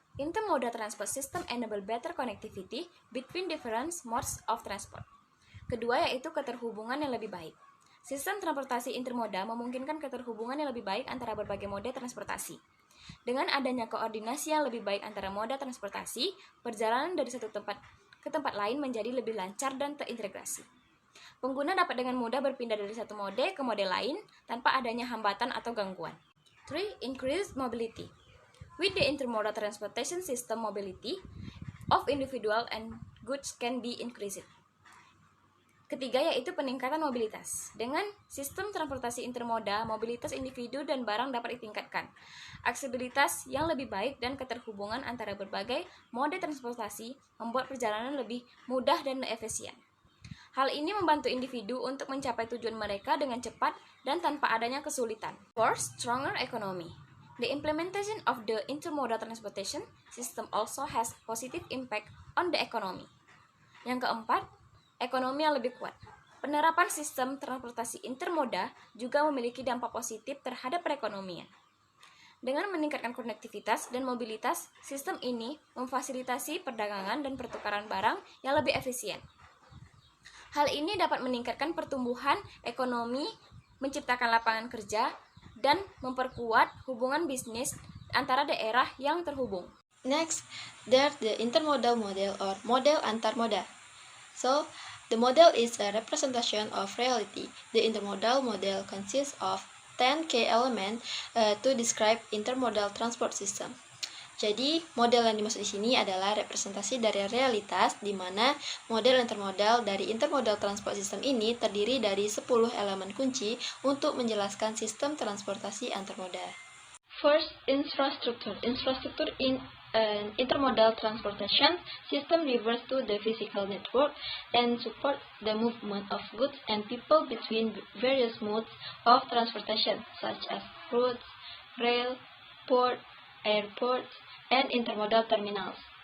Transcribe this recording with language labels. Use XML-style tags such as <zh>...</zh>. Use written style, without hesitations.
<en>Intermodal transport system enable better connectivity between different modes of transport.</en> <id>Kedua yaitu keterhubungan yang lebih baik. Sistem transportasi intermoda memungkinkan keterhubungan yang lebih baik antara berbagai moda transportasi. Dengan adanya koordinasi yang lebih baik antara moda transportasi, perjalanan dari satu tempat ke tempat lain menjadi lebih lancar dan terintegrasi. Pengguna dapat dengan mudah berpindah dari satu mode ke mode lain tanpa adanya hambatan atau gangguan.</id> <en>3. Increased mobility. With the intermodal transportation system, mobility of individual and goods can be increased.</en> <id>Ketiga yaitu peningkatan mobilitas. Dengan sistem transportasi intermoda, mobilitas individu dan barang dapat ditingkatkan. Aksesibilitas yang lebih baik dan keterhubungan antara berbagai moda transportasi membuat perjalanan lebih mudah dan efisien. Hal ini membantu individu untuk mencapai tujuan mereka dengan cepat dan tanpa adanya kesulitan.</id> <en>4. Stronger economy. The implementation of the intermodal transportation system also has positive impact on the economy.</en> <id>Yang keempat, ekonomi yang lebih kuat. Penerapan sistem transportasi intermoda juga memiliki dampak positif terhadap perekonomian. Dengan meningkatkan konektivitas dan mobilitas, sistem ini memfasilitasi perdagangan dan pertukaran barang yang lebih efisien. Hal ini dapat meningkatkan pertumbuhan ekonomi, menciptakan lapangan kerja, dan memperkuat hubungan bisnis antara daerah yang terhubung.</id> <en>Next, there's the intermodal model or</en> <id>model antar moda.</id> <en>So, the model is a representation of reality. The intermodal model consists of 10 key elements to describe intermodal transport system.</en> <id>Jadi, model yang dimaksud di sini adalah representasi dari realitas, di mana model intermodal dari intermodal transport system ini terdiri dari 10 elemen kunci untuk menjelaskan sistem transportasi antar moda.</id> <en>First, infrastructure. Infrastructure in an intermodal transportation system refers to the physical network and support the movement of goods and people between various modes of transportation, such as roads, rail, port, airports, and intermodal terminals.</en>